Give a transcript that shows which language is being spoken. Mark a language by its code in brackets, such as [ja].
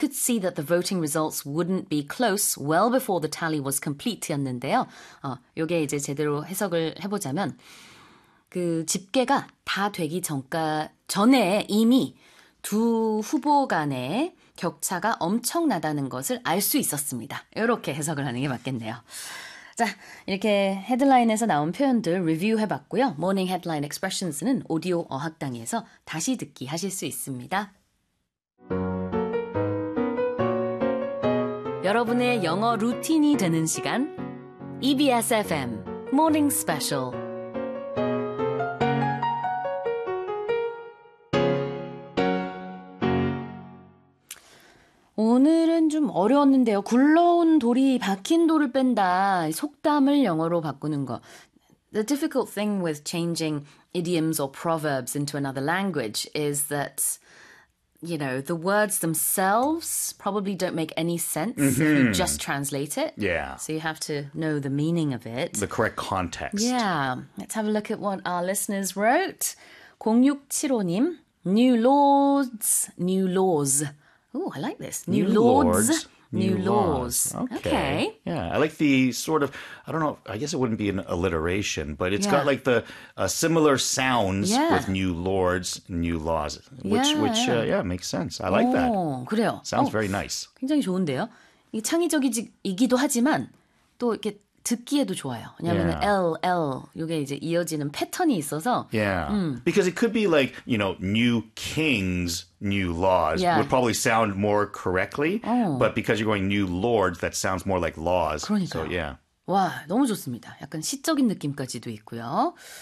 [en] could see that the voting results wouldn't be close well before the tally was complete였는데요. [ko] 요게 이제 제대로 해석을 해보자면 그 집계가 다 되기 전에 이미 두 후보 간의 격차가 엄청나다는 것을 알 수 있었습니다. 이렇게 해석을 하는 게 맞겠네요. 자, 이렇게 헤드라인에서 나온 표현들 리뷰해봤고요. Morning Headline Expressions는 오디오 어학당에서 다시 듣기 하실 수 있습니다. 여러분의 영어 루틴이 되는 시간 EBS FM Morning Special. 오늘은 좀 어려웠는데요. 굴러온 돌이 박힌 돌을 뺀다. 속담을 영어로 바꾸는 거. [en] The difficult thing with changing idioms or proverbs into another language is that, you know, the words themselves probably don't make any sense mm-hmm. if you just translate it. Yeah. So you have to know the meaning of it. The correct context. Yeah. Let's have a look at what our listeners wrote. 0675님, new laws. Oh, I like this. New lords. Okay. Yeah, I like the sort of, I don't know, I guess it wouldn't be an alliteration, but it's got like the similar sounds with new lords, new laws, which makes sense. I like that. [ko] 그래요. [en] Sounds very nice. [ko] 굉장히 좋은데요. 이게 창의적이기도 하지만 또 이렇게 듣기에도 좋아요. 왜냐하면 LL, 이게 이제 이어지는 패턴이 있어서. [en] Yeah, because it could be like, you know, new kings, new laws would probably sound more correctly. But because you're going new lords, that sounds more like laws. [ko] 그러니까요. [en] So, yeah. [ko] 와, 너무 좋습니다. 약간 시적인 느낌까지도 있고요.